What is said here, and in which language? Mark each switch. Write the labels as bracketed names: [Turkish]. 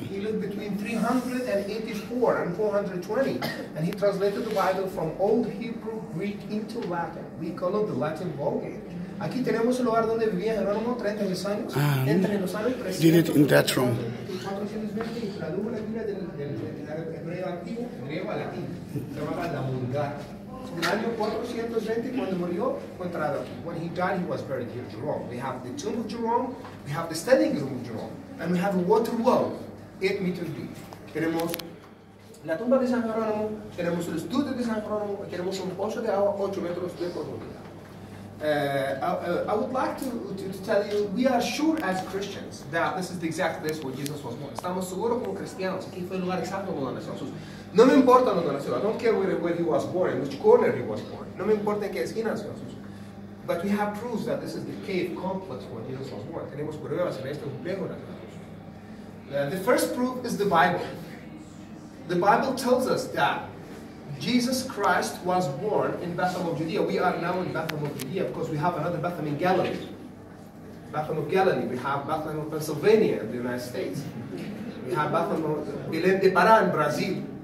[English] He lived between 384 and 420, and he translated the Bible from Old Hebrew, Greek into Latin. We call it the Latin Vulgate. [Spanish] Aquí tenemos el lugar donde vivía Jerónimo 30 años. Entre los años 300. [English] Did it in that room. [Spanish] 420 y tradujo la Biblia del hebreo antiguo, griego a latín. Se llamaba la Vulgata. En el año 420, cuando murió, fue enterrado aquí. [English] When he died, he was buried here, Jerome. We have the tomb of Jerome, we have the standing room of Jerome, and we have a water well, 8 meters deep. [Spanish] Tenemos la tumba de San Jerónimo, tenemos el estudio de San Jerónimo, y tenemos un pozo de agua 8 metros de profundidad. [English] I would like to tell you, we are sure as Christians that this is the exact place where Jesus was born. [Spanish] Estamos seguros como cristianos, aquí fue el lugar exacto donde nació Jesús. No me importa donde nació, [English] I don't care where he was born, in which corner he was born. [Spanish] No me importa en qué esquina nació Jesús. [English] But we have proofs that this is the cave complex where Jesus was born. [Spanish] Tenemos pruebas en este complejo de Jesús. [English] The first proof is the Bible. The Bible tells us that Jesus Christ was born in Bethlehem of Judea. We are now in Bethlehem of Judea because we have another Bethlehem in Galilee. Bethlehem of Galilee. We have Bethlehem of Pennsylvania in the United States. We have Bethlehem of Belém de Pará in Brazil.